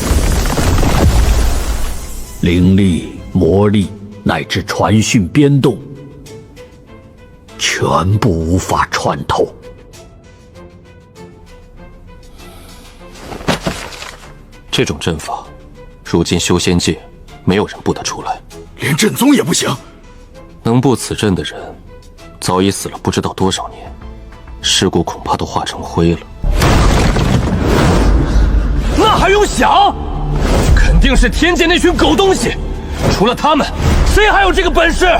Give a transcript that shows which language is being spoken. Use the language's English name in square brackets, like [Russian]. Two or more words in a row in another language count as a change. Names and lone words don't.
[Chinese] 靈力、魔力乃至傳訊編動，全部無法穿透。這種陣法，如今修仙界沒有人布得出來，連陣宗也不行。能布此陣的人，早已死了不知道多少年，屍骨恐怕都化成灰了。那還用想？肯定是天界那群狗東西，除了他们，谁还有这个本事？